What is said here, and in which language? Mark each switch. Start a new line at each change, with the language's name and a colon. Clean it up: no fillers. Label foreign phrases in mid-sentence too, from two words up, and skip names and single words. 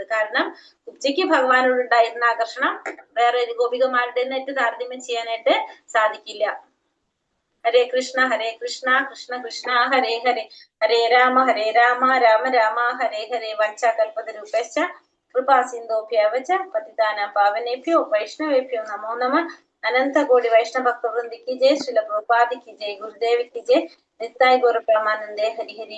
Malayalam: കാരണം കുബ്ജയ്ക്ക് ഭഗവാനോട് ഉണ്ടായിരുന്ന ആകർഷണം വേറെ ഒരു ഗോപികമാരുടെ താരതമ്യം ചെയ്യാനായിട്ട് സാധിക്കില്ല.
Sanskrit: ഹരേ കൃഷ്ണ കൃഷ്ണ കൃഷ്ണ ഹരേ ഹരേ, ഹരേ രാമ രാമ രാമ ഹരേ ഹരേ. വഞ്ചാകൽപതരൂപശ്ച കൃപാ സിന്ധോഭ്യവച പതിതാനാം പാവനേഭ്യോ വൈഷ്ണവേഭ്യോ നമോ നമഃ.
Hindi: अनंत कोटि वैष्णव भक्त वृंद की जय, श्रील प्रभुपाद की जय, गुरुदेव की जय, नित्याय गौर प्रेमानंदे हरि हरि।